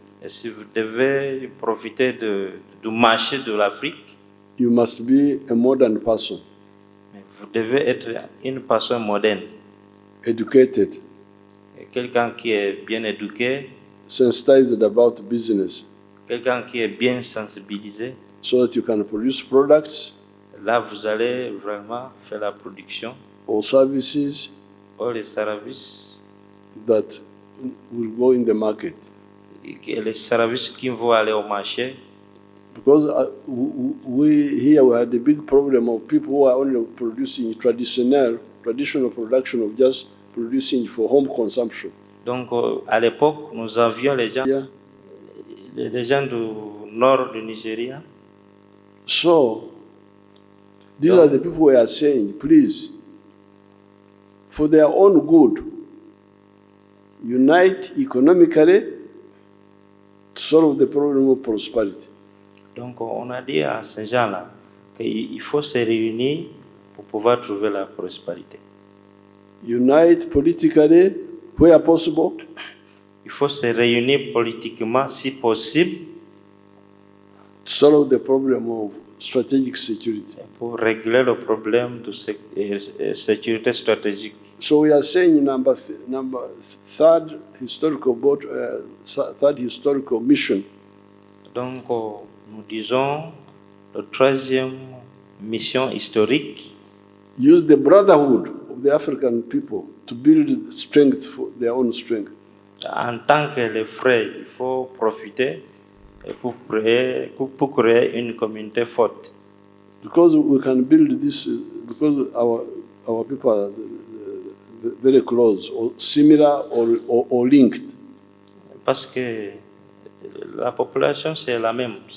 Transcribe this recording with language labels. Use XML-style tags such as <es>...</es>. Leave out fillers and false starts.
<fr>et si vous devez profiter du marché de l'Afrique,</fr> <en>you must be a modern person.</en> <fr>Mais vous devez être une personne moderne.</fr> <en>Educated.</en> <fr>Quelqu'un qui est bien éduqué.</fr> <en>Sensitized about business.</en> <fr>Quelqu'un qui est bien sensibilisé.</fr> <en>So that you can produce products.</en> <fr>Là, vous allez vraiment faire la production.</fr> <en>Or services.</en> <fr>Ou les services.</fr> <en>That will go in the market.</en> <fr>Et les services qui vont aller au marché.</fr> <en>Because we had a big problem of people who are only producing traditional production of just producing for home consumption.</en> <fr>Donc, à l'époque, nous avions les gens du nord du Nigeria.</fr> <en>So, these are the people who are saying, please, for their own good, unite economically to solve the problem of prosperity.</en> <fr>Donc, on a dit à ces gens-là qu'il faut se réunir pour pouvoir trouver la prospérité.</fr> <en>Unite politically where possible.</en> <fr>Il faut se réunir politiquement si possible.</fr> <en>To solve the problem of strategic security.</en> <fr>Pour régler le problème de sécurité stratégique.</fr> <en>So we are saying third historical mission.</en> <fr>Donc, nous disons la troisième mission historique.</fr> <en>Use the brotherhood of the African people to build strength for their own strength.</en> <fr>En tant que les frères, il faut profiter pour créer une communauté forte.</fr> <en>Because we can build this, because our people are very close, or similar, or linked.</en> <fr>Parce que la population c'est la même.</fr>